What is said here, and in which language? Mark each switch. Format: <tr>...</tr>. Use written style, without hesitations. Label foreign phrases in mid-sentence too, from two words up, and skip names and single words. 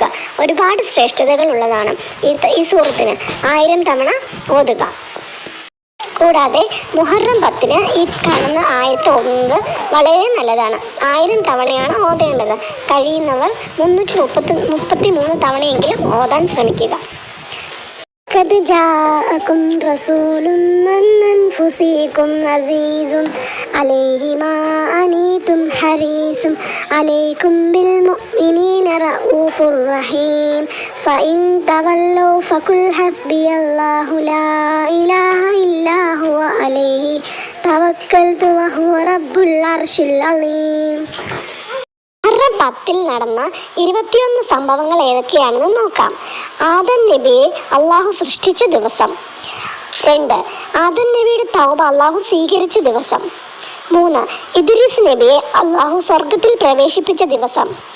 <ml>ഒരുപാട് ശ്രേഷ്ഠതകൾ ഉള്ളതാണ് ഈ സൂറത്തിന്. 1000 തവണ ഓതുക. കൂടാതെ മുഹറം 10 ഈ കാണുന്ന ആയത്ത് ഓതുന്നത് വളരെ നല്ലതാണ്. 1000 തവണയാണ് ഓതേണ്ടത്. കഴിയുന്നവർ 333 തവണയെങ്കിലും ഓതാൻ ശ്രമിക്കുക.</ml> <ar>قد جاءكم رسول من أنفسكم عزيز عليه ما عنتم حريص عليكم بالمؤمنين رؤوف رحيم فإن تولوا فقل حسبي الله لا إله إلا هو عليه توكلت وهو رب العرش العظيم.</ar> <ml>10 നടന്ന 21 സംഭവങ്ങൾ ഏതൊക്കെയാണെന്ന് നോക്കാം. ആദം നബിയെ അള്ളാഹു സൃഷ്ടിച്ച ദിവസം. 2 ആദം നബിയുടെ തൗബ അള്ളാഹു സ്വീകരിച്ച ദിവസം. 3 ഇദ്രീസ് നബിയെ അള്ളാഹു സ്വർഗത്തിൽ പ്രവേശിപ്പിച്ച ദിവസം.</ml>